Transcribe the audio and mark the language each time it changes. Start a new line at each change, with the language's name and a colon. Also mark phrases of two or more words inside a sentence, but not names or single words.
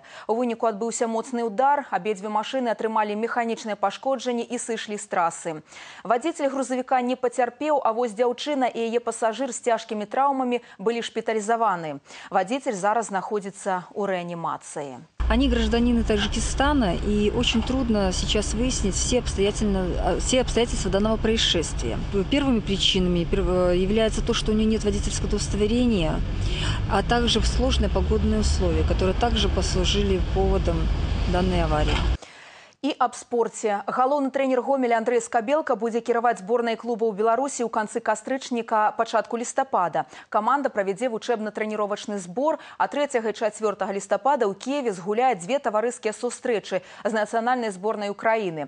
Belarusian: У выніку адбыўся моцны удар, абедзве машыны атрымалі механічныя пашкоджанні і сышлі з трасы. Вадзіцель грузавіка не пацярпеў, а вось дзяўчына і яе пасажыр з цяжкімі траўмамі былі шпіталізаваны. Вадзіцель зараз знаходзіцца ў рэанімацыі.
Russian: Они гражданины Таджикистана, и очень трудно сейчас выяснить все обстоятельства данного происшествия. Первыми причинами является то, что у нее нет водительского удостоверения, а также сложные погодные условия, которые также послужили поводом данной аварии.
Belarusian: І аб спорце. Галоўны трэнер Гомеля Андрэй Скабелка будзе кіраваць зборнай клуба ў Беларусі ў канцы кастрычніка, пачатку лістапада. Каманда правядзе вучэбна-трэніровачны збор, а 3 і 4 лістапада ў Киеве згуляе 2 таварыскія сустрэчы з нацыянальнай зборнай Украіны.